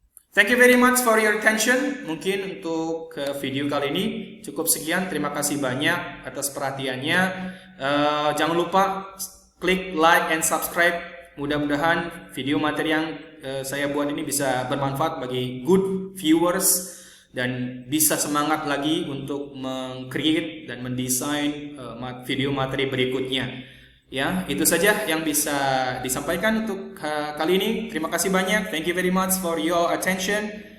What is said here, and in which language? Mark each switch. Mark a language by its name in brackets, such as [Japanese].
[English] Thank you very much for your attention. [Indonesian] Mungkin untuk video kali ini cukup sekian. Terima kasih banyak atas perhatiannya. Jangan lupa klik [English] like and subscribe. [Indonesian] Mudah-mudahan video materi yang saya buat ini bisa bermanfaat bagi good viewers dan bisa semangat lagi untuk meng-create dan mendesain video materi berikutnya. Ya, itu saja yang bisa disampaikan untuk kali ini. Terima kasih banyak. [English] Thank you very much for your attention.